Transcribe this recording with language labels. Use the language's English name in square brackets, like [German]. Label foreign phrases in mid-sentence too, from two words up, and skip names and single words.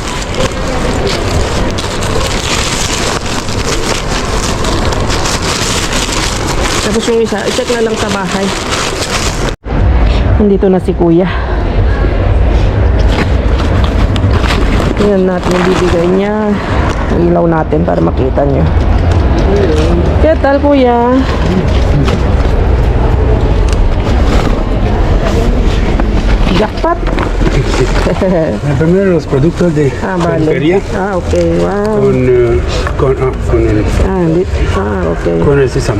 [Filipino] Tapos yung isa, i-check na lang sa bahay. Nandito na si Kuya. Tingnan natin yung bibigay niya. Ilaw natin para makita niyo. [Spanish] ¿Qué tal, Kuya? Jackpot. Primero los productos de peluquería. Vale. Ok, wow. Con el sésamo.